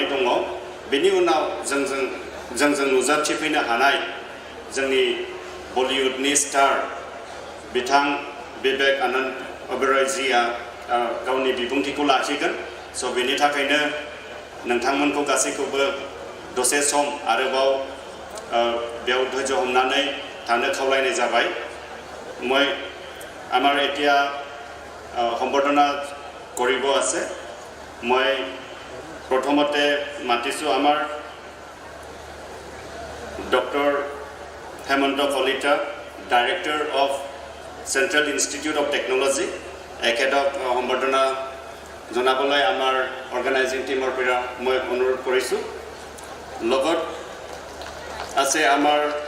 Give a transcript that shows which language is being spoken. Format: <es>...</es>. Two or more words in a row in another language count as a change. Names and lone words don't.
<brx>दङ बिनि उनाव जोंजों नुजाथिफैनो हानाय जोंनि बलिउडनि स्टार बिथां विवेक आनंद ओबेरॉयजीआ गावनि बिबुंथिखौ लाखिगोन स' बेनि थाखायनो नोंथांमोनखौ गासैखौबो दसे सम आरोबाव बेयाव धैर्य हमनानै थानो खावलायनाय जाबाय</brx> <as>মই আমাৰ এতিয়া সম্বৰ্ধনা কৰিব আছে মই প্ৰথমতে মাতিছোঁ আমাৰ ডক্টৰ হেমন্ত কলিতা</as> <en>director of Central Institute of Technology</en> <as>এখেতক সম্বৰ্ধনা জনাবলৈ আমাৰ</as> <en>organizing team</en> <as>পৰা মই অনুৰোধ কৰিছোঁ লগত আছে আমাৰ</as>